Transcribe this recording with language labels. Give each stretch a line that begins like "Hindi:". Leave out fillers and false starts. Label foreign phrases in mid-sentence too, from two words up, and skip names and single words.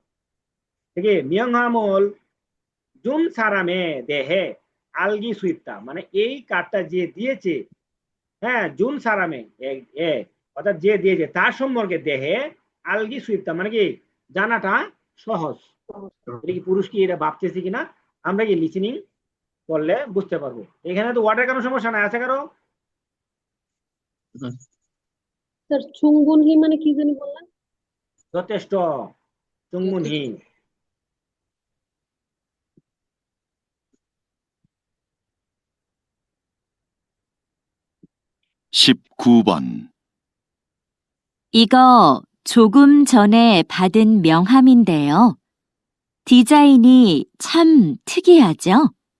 Bangla: ঠিক আছে,
Korean: 명함을 준 사람에 대해 알기 쉽다
Bangla: মানে এই কার্ডটা যে দিয়েছে, হ্যাঁ
Korean: 준 사람에
Bangla: অর্থাৎ যে দিয়েছে তার সম্পর্কে
Korean: 대해 알기 쉽다
Bangla: মানে কি জানাটা সহজ। এটা কি পুরুষ কি এটা ভাবতেছি কিনা আমরা কি লিসেনিং করলে বুঝতে পারবো। এখানে তো ওয়ার্ডের কোনো সমস্যা নাই, আছে কারো? স্যার চুংবুনহি মানে কি জানি বললেন? যথেষ্ট, চুংমুনহি।
Korean: (19번) 이거 조금 전에 받은 명함인데요. 디자인이 참 특이하죠?